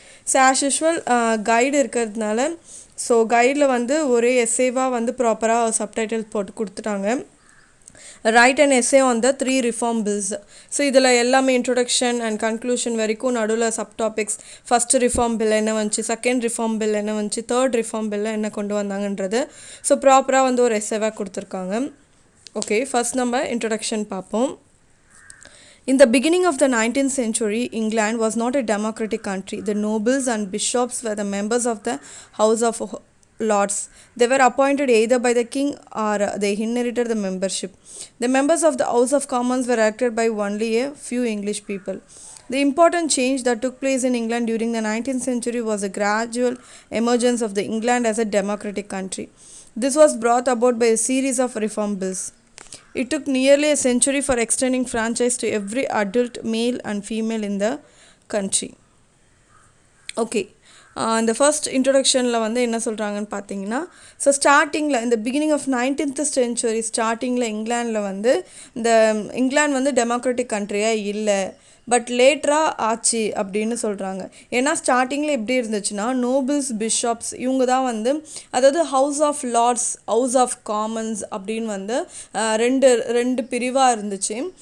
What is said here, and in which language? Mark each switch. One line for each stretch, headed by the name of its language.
Tamil: So as usual guide இருக்கிறதுனால so கைடில் வந்து ஒரே எஸ்ஸேவாக வந்து ப்ராப்பராக சப்டைட்டில்ஸ் போட்டு கொடுத்துட்டாங்க.
English: Right and essay on the 3 reform bills.
Tamil: So இதில் எல்லாமே இன்ட்ரொடக்ஷன் அண்ட் கன்க்ளூஷன் வரைக்கும் நடுவில் sub topics, first reform bill என்ன வந்துச்சு, செகண்ட் ரிஃபார்ம் பில் என்ன வந்துச்சு, தேர்ட் ரிஃபார்ம் பில்ல என்ன கொண்டு வந்தாங்கன்றது ஸோ ப்ராப்பராக வந்து ஒரு எஸ்ஸேவாக கொடுத்துருக்காங்க.
English: Okay, first number introduction
Tamil: பார்ப்போம்.
English: In the beginning of the 19th century, England was not a democratic country. The nobles and bishops were the members of the House of Lords. They were appointed either by the king or they inherited the membership. The members of the House of Commons were elected by only a few English people. The important change that took place in England during the 19th century was a gradual emergence of the England as a democratic country. This was brought about by a series of reform bills. It took nearly a century for extending franchise to every adult male and female in the country.
Tamil: Okay, இந்த first இன்ட்ரொடக்ஷனில் வந்து என்ன சொல்கிறாங்கன்னு பார்த்தீங்கன்னா, so ஸ்டார்டிங்கில் இந்த beginning of 19th century ஸ்டார்டிங்கில் இங்கிலாண்டில் வந்து இந்த இங்கிலாந்து வந்து டெமோக்ராட்டிக் கண்ட்ரியாக இல்லை, பட் லேட்டராக ஆச்சு அப்படின்னு சொல்கிறாங்க. ஏன்னா ஸ்டார்டிங்கில் எப்படி இருந்துச்சுன்னா நோபிள்ஸ், பிஷப்ஸ் இவங்க தான் வந்து, அதாவது house of Lord's, house of commons அப்படின்னு வந்து ரெண்டு பிரிவாக இருந்துச்சு.